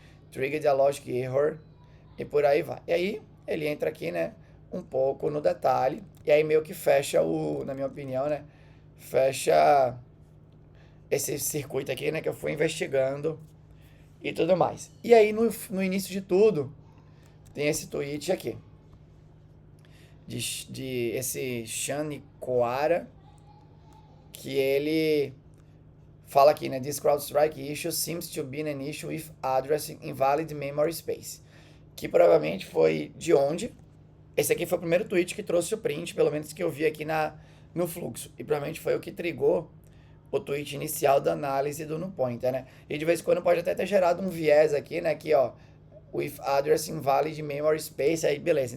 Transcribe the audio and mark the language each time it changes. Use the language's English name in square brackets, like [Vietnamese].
[English] Triggered a logic error [Portuguese] e por aí vai. E aí ele entra aqui, né, um pouco no detalhe e aí meio que fecha na minha opinião, né, fecha esse circuito aqui, né, que eu fui investigando e tudo mais. E aí no início de tudo tem esse tweet aqui de esse Shani Koara, que ele fala aqui, né? [English] This CrowdStrike issue seems to be an issue with addressing invalid memory space. [Portuguese] Que provavelmente foi de onde? Esse aqui foi o primeiro tweet que trouxe o print, pelo menos que eu vi aqui no fluxo. E provavelmente foi o que trigou o tweet inicial da análise do NuPointer, né? E de vez em quando pode até ter gerado um viés aqui, né? Aqui, ó, [English] with address invalid memory space, [Portuguese] aí beleza.